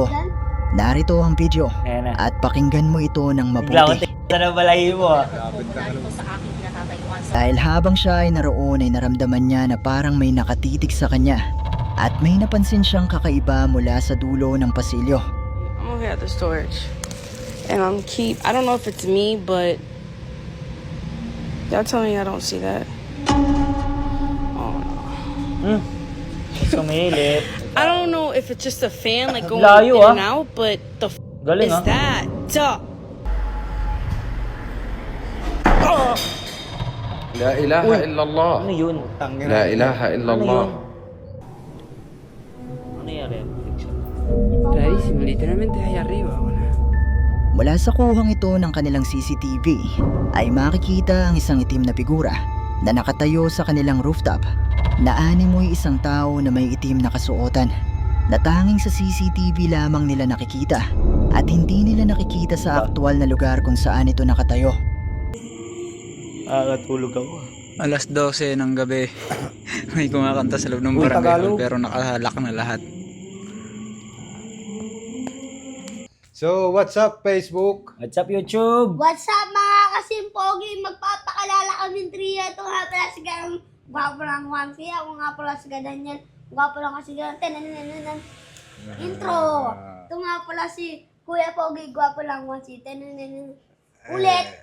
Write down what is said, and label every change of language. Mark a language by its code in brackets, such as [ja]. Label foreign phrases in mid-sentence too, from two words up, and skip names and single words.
[tl] Narito ang video at pakinggan mo ito ng mabuti. Dahil habang siya ay naroon ay naramdaman niya na parang may nakatitig sa kanya at may napansin siyang kakaiba mula sa dulo ng pasilyo. [en] I'm over here at the storage and I don't know if it's me, but y'all tell me I don't see that. Oh no. [tl] Sumilit. [en] I don't know if it's just a fan like going [tl] Layo, [en] in and out, but the [tl] Galing, [en] is that? Duh. [ar] La ilaha illallah. [tl] Ano yun? [ar] La ilaha illallah. [tl] Ano yan? [es] Clarísimo, literalmente allá arriba. [tl] Mula sa kuhang ito ng kanilang CCTV ay makikita ang isang itim na figura na nakatayo sa kanilang rooftop na animoy isang tao na may itim na kasuotan na tanging sa CCTV lamang nila nakikita at hindi nila nakikita sa aktual na lugar kung saan ito nakatayo. Nakatulog ako. Alas 12 ng gabi. May kumakanta sa loob ng barangay hall pero nakalak na lahat. [en] So, what's up Facebook? What's up YouTube? What's up [tl] mga kasimpogi? Magpapakalala kaming trio. Ito nga pala si Ganang gwapo lang Wansi. Ako nga pala si Daniel. Gwapo lang kasi Ganang. Intro. Ito nga pala si Kuya Pogi. Gwapo lang Wansi. Ulit.